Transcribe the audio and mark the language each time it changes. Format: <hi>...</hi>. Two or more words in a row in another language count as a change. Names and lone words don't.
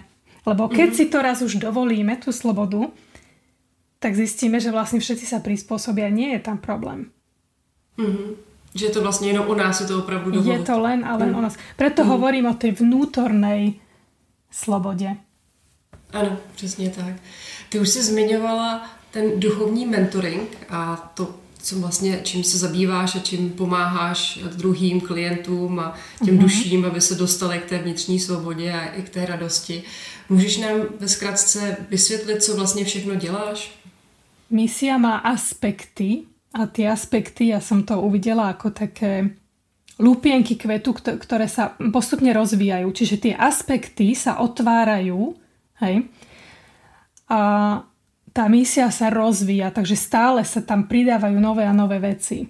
<sk>Lebo keď si to raz už dovolíme, tú slobodu, tak zistíme, že vlastne všetci sa prispôsobia. Nie je tam problém.</sk> <cs>Že je to vlastne jenom o nás, je to opravdu dovolit.</cs> <sk>Je to len a len o nás. Preto hovorím o tej vnútornej slobode.</sk> <cs>Ano, přesně tak. Ty už jsi zmiňovala ten duchovní mentoring a to, co vlastně, čím se zabýváš a čím pomáháš druhým klientům a těm duším, aby se dostali k té vnitřní svobodě a i k té radosti. Můžeš nám ve zkratce vysvětlit, co vlastně všechno děláš?</cs> <sk>Misia má aspekty a tie aspekty, ja som to uvidela ako také lúpienky kvetu, ktoré sa postupne rozvíjajú. Čiže tie aspekty sa otvárajú, hej, a tá misia sa rozvíja, takže stále sa tam pridávajú nové a nové veci.</sk>